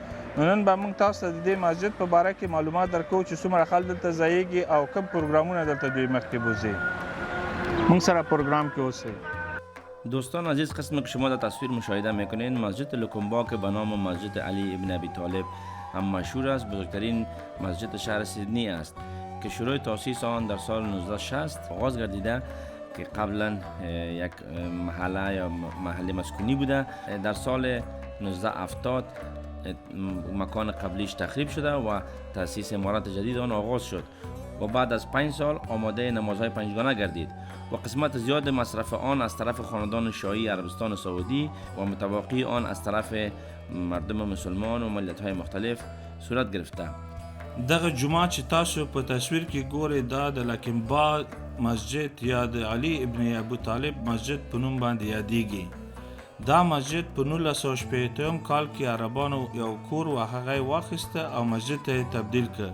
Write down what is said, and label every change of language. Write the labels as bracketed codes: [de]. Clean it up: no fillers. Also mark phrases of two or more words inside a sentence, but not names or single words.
[ps] نن به موږ تاسو ته د دې مسجد په باره کې معلومات درکوو چې څومره خلک دلته ځایږي او کوم پروګرامونه دلته دوی مخکې بوزي. موږ سره پروگرام کې اوسئ. [fa] دوستان عزیز، قسم که شما در تصویر مشاهده میکنین مسجد لوکومبا که به نام مسجد علی ابن ابی طالب هم مشهور است، بزرگترین مسجد شهر سیدنی است که شروع تاسیس آن در سال 1960 آغاز گردیده که قبلا یک محله یا محله مسکونی بوده. در سال 1970 مکان قبلیش تخریب شده و تأسیس عمارت جدید آن آغاز شد و بعد از 5 سال آماده نمازهای پنجگانه گردید و قسمت زیاد مصرف آن از طرف خاندان شاهی عربستان سعودی و متبقی آن از طرف مردم مسلمان و ملت‌های مختلف صورت گرفته. [ps] دغه جمعه چې تاسو په تصویر کې ګورئ دا د لکمبا مسجد یا د علي ابن ابو طالب مسجد په نوم باندې یادېږي. دا مسجد په 1960 کال کې عربانو یو کور و هغه یې واخیسته او مسجد ته یې تبدیل کړ.